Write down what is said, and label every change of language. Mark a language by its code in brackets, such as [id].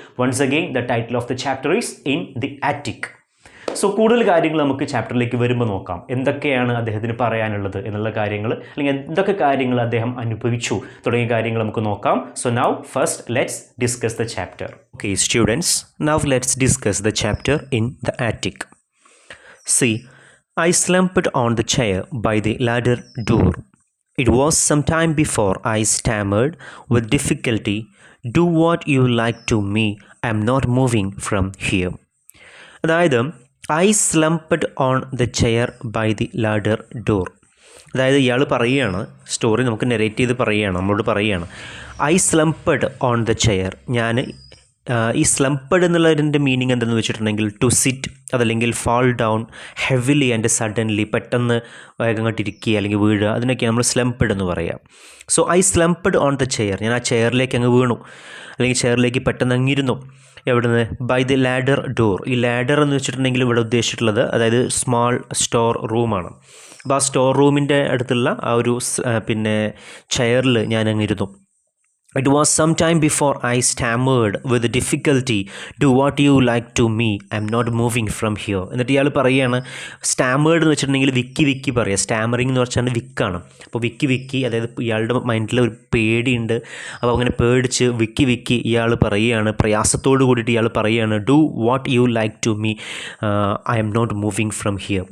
[en] Once again the title of the chapter is in the attic. [ml] So കൂടുതൽ കാര്യങ്ങൾ നമുക്ക് ചാപ്റ്ററിലേക്ക് വരുമ്പോൾ നോക്കാം, എന്തൊക്കെയാണ് അദ്ദേഹത്തിന് പറയാനുള്ളത് എന്നുള്ള കാര്യങ്ങൾ, അല്ലെങ്കിൽ എന്തൊക്കെ കാര്യങ്ങൾ അദ്ദേഹം അനുഭവിച്ചു തുടങ്ങിയ കാര്യങ്ങൾ നമുക്ക് നോക്കാം. [en] So now first let's discuss the chapter. Okay students, now let's discuss the chapter in the attic. See, I slumped on the chair by the ladder door. It was some time before I stammered with difficulty, "Do what you like to me. I'm not moving from here." [ml] അതായത് [en] I slumped on the chair by the ladder door. [ml] അതായത് ഇയാൾ പറയുകയാണ്, story നമുക്ക് narrate ചെയ്ത് പറയുകയാണ്, നമ്മളോട് പറയുകയാണ് [en] I slumped on the chair. [ml] ഞാൻ ഈ സ്ലംപ്ഡ് എന്നുള്ളതിൻ്റെ മീനിങ് എന്തെന്ന് വെച്ചിട്ടുണ്ടെങ്കിൽ [en] to sit, [ml] അതല്ലെങ്കിൽ [en] fall down heavily and suddenly, [ml] പെട്ടെന്ന് വേഗം കണ്ടിരിക്കുക അല്ലെങ്കിൽ വീഴുക, അതിനൊക്കെ നമ്മൾ സ്ലംപ്ഡ് എന്ന് പറയാം. [en] so I slumped on the chair, [ml] ഞാൻ ആ ചെയറിലേക്ക് അങ്ങ് വീണു, അല്ലെങ്കിൽ ചെയറിലേക്ക് പെട്ടെന്ന് അങ്ങിരുന്നു. എവിടുന്ന്? [en] By the ladder door. [ml] ഈ ലാഡർ എന്ന് വെച്ചിട്ടുണ്ടെങ്കിൽ ഇവിടെ ഉദ്ദേശിച്ചിട്ടുള്ളത് അതായത് സ്മാൾ സ്റ്റോർ റൂമാണ്. അപ്പോൾ ആ സ്റ്റോർ റൂമിൻ്റെ അടുത്തുള്ള ആ ഒരു ചെയറിൽ ഞാൻ അങ്ങിരുന്നു. [en] It was some time before I stammered with difficulty, "Do what you like to me. I'm not moving from here." [ml] എന്നിട്ട് ഇയാൾ പറയുകയാണ്, സ്റ്റാമേർഡ് എന്ന് വെച്ചിട്ടുണ്ടെങ്കിൽ വിക്കി പറയുക, സ്റ്റാമറിങ് എന്ന് വെച്ചാൽ വിക്കാണ്. അപ്പോൾ വിക്കി അതായത് ഇയാളുടെ മൈൻഡിൽ ഒരു പേടിയുണ്ട്. അപ്പോൾ അങ്ങനെ പേടിച്ച് വിക്കി ഇയാൾ പറയുകയാണ്, പ്രയാസത്തോട് കൂടിയിട്ട് ഇയാൾ പറയുകയാണ്, [en] "Do what you like to me, I'm not moving from here."